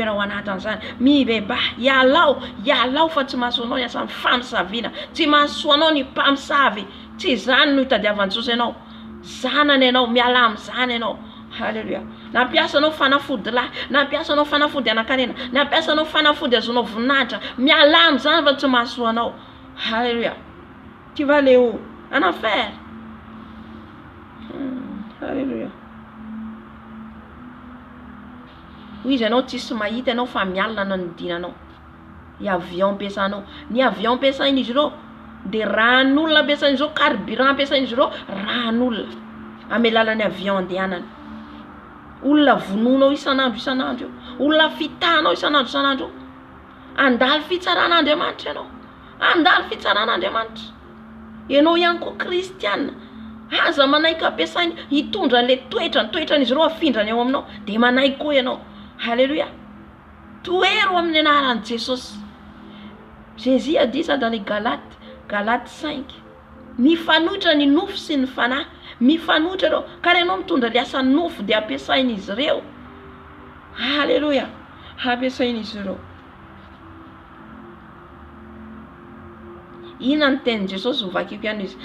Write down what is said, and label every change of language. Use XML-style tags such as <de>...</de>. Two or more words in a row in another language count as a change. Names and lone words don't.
<mg>Raha ho anatin'izany mibebà, ialao fa tsy mahasoanao ny asan'ny famisaviana, tsy mahasoanao ny mpamosavy. Tsy zany no hitadiavan-Jesosy ianao, zanany ianao, miala amin'izany ianao. Halleluja. Nampiasanao fanafody lahy, nampiasanao fanafody anakarena, nampiasanao fanafody azonao voninahitra, miala amin'izany fa tsy mahasoanao.</mg> <fr>Halleluja. Tu vas aller où? En enfer.</fr> <mg>Halleluja. Hoy izy ianao tsisy mahita ianao fa mialina nanodinanao. Ny avion ampiasanao, ny avion ampiasain'izy ireo dia ran'olona ampiasain'izy ireo, carburant ampiasain'izy ireo ran'olona amin'ny alalan'ny avion andehanana. Olona vononao isan'andro, olona fitahanao isan'andro. Andalo fitsaran'Andriamanitra ianao, andalo fitsaran'Andriamanitra. Ianao ihany koa kristiana, aza manaiky ampiasainy hitondra le toetran'izy ireo afindrany ao aminao, dia manaiky koa ianao. Halleluja. Toero amin'ny anaran'i Jesosy.</mg> <fr>Jésus a dit ça dans les Galates 5.</fr> <mg>Mifanohitra ny nofo sy ny fanahy, mifanohitra ireo. Kara ianao mitondra le asa nofo dia ampiasain'izy ireo. Halleluja. Ampiasain'izy ireo. Ina ny tenin'i Jesosy ho vakiko ihany izy.</mg>